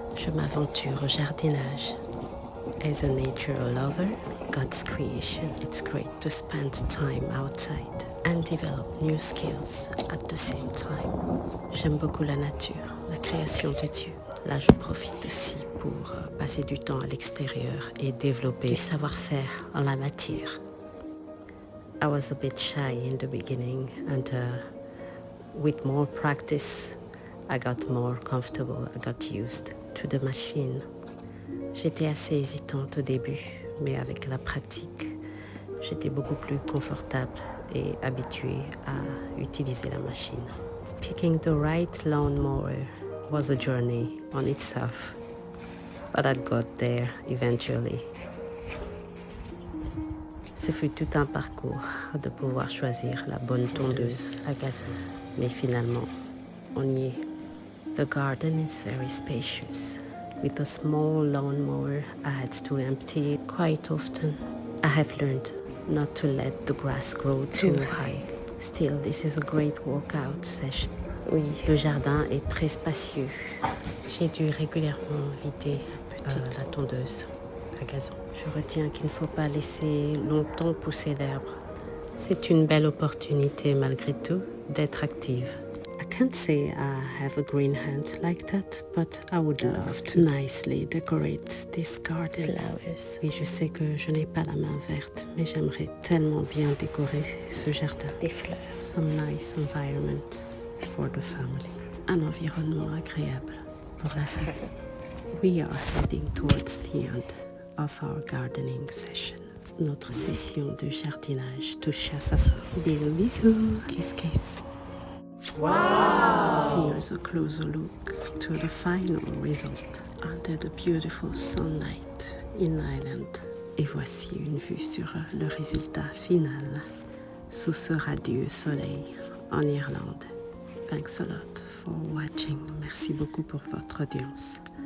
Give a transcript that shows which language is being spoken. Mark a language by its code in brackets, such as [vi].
[fr] Je m'aventure au jardinage. [en] As a nature lover, God's creation, it's great to spend time outside and develop new skills at the same time. [fr] J'aime beaucoup la nature, la création de Dieu. Là, je profite aussi pour passer du temps à l'extérieur et développer du savoir-faire en la matière. [en] I was a bit shy in the beginning, and with more practice, I got more comfortable, I got used to the machine. [fr] J'étais assez hésitante au début, mais avec la pratique, j'étais beaucoup plus confortable et habituée à utiliser la machine. [en] Picking the right lawnmower was a journey on itself, but I got there eventually. [fr] Ce fut tout un parcours de pouvoir choisir la bonne tondeuse à gazon. Mais finalement, on y est. [en] The garden is very spacious. With a small lawnmower, I had to empty it quite often. I have learned not to let the grass grow too high. Still, this is a great workout session. [fr] Oui, le jardin est très spacieux. J'ai dû régulièrement vider la tondeuse à gazon. Je retiens qu'il ne faut pas laisser longtemps pousser l'herbe. C'est une belle opportunité malgré tout d'être active. [en] I can't say I have a green hand like that, but I would love to nicely decorate this garden. Flowers. [fr] Oui, je sais que je n'ai pas la main verte, mais j'aimerais tellement bien décorer ce jardin. Des fleurs. [en] Some nice environment for the family. [fr] Un environnement agréable pour la famille. [en] We are heading towards the end of our gardening session. [fr] Notre session de jardinage touche à sa fin. Bisous, bisous. [en] Kiss, kiss. Wow! Here's a closer look to the final result under the beautiful sunlight in Ireland. [fr] Et voici une vue sur le résultat final sous ce radieux soleil en Irlande. [en] Thanks a lot for watching. [fr] Merci beaucoup pour votre audience.